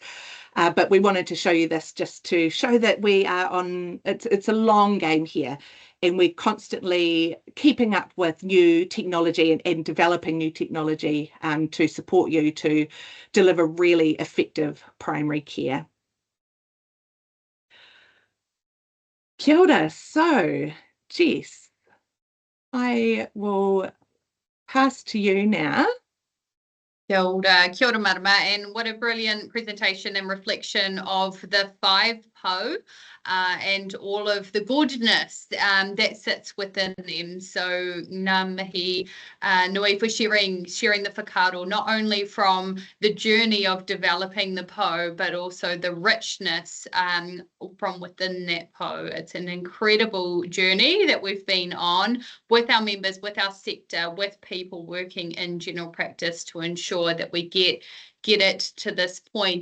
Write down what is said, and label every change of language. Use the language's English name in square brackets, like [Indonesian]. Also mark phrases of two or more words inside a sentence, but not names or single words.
[English] But we wanted to show you this just to show that we are on, it's a long game here, and we're constantly keeping up with new technology and developing new technology to support you to deliver really effective primary care. [Māori] Kia ora. [English] So, Jess, I will pass to you now. [Māori] Kia ora, marama, [English] and what a brilliant presentation and reflection of the 5 Pou and all of the gorgeousness that sits within them. So [Māori] ngā mihi nui [English] for sharing the whakaaro, not only from the journey of developing the Pou, but also the richness from within that Pou. It's an incredible journey that we've been on with our members, with our sector, with people working in general practice to ensure that we get it to this point.